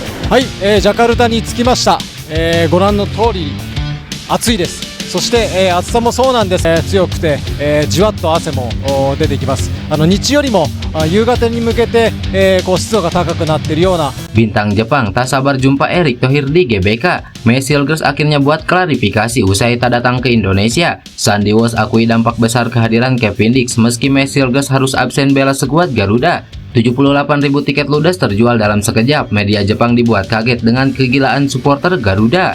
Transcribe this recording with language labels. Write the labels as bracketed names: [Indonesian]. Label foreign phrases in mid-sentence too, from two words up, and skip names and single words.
[Japanese] はい、ジャカルタに着きました。ご覧の通り暑いです。そして、暑さもそうなんです、強くて、じわっと汗も出てきます。日よりも夕方に向けて、こう湿度が高くなっているような。 [Indonesian] Bintang Jepang tak sabar jumpa Erick Thohir di GBK. Messi Girls akhirnya buat klarifikasi usai tak datang ke Indonesia. Sandy Walsh akui dampak besar kehadiran Kevin Dix meski Messi Girls harus absen bela skuad Garuda. 78.000 tiket ludes terjual dalam sekejap. Media Jepang dibuat kaget dengan kegilaan supporter Garuda.